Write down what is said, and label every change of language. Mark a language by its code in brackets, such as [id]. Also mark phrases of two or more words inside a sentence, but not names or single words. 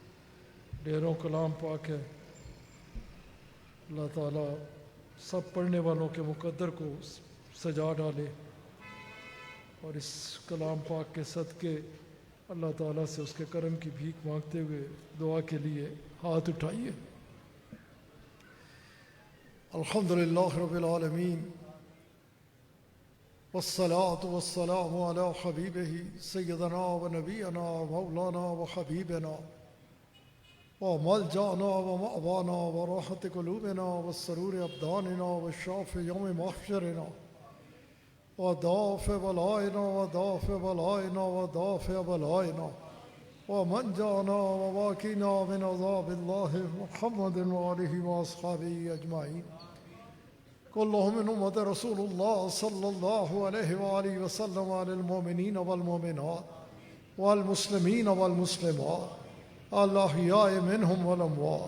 [ur] الحمدللہ ڈھیروں کلام پاک ہے. اللہ تعالیٰ سب پڑھنے والوں کے مقدر کو سجا ڈالے، اور اس کلام پاک کے صدقے اللہ تعالیٰ سے اس کے کرم کی بھیک مانگتے ہوئے دعا کے لیے ہاتھ اٹھائیے. [ar] الحمدللہ رب العالمین، والصلاة والسلام علی حبیبہ سیدنا و نبینا و مولانا و حبیبنا و ملجانا و مأوانا و راحت قلوبنا و سرور ابداننا و شافع یوم محشرنا و دافع بلائنا و دافع بلائنا و دافع بلائنا و منجانا و واقینا من عذاب اللہ محمد و آلہ و اصحابہ اجمعین. كلهم من أمة رسول الله صلى الله عليه وآله وسلم على المؤمنين والمؤمنات والمسلمين والمسلمات الأحياء منهم والأموات.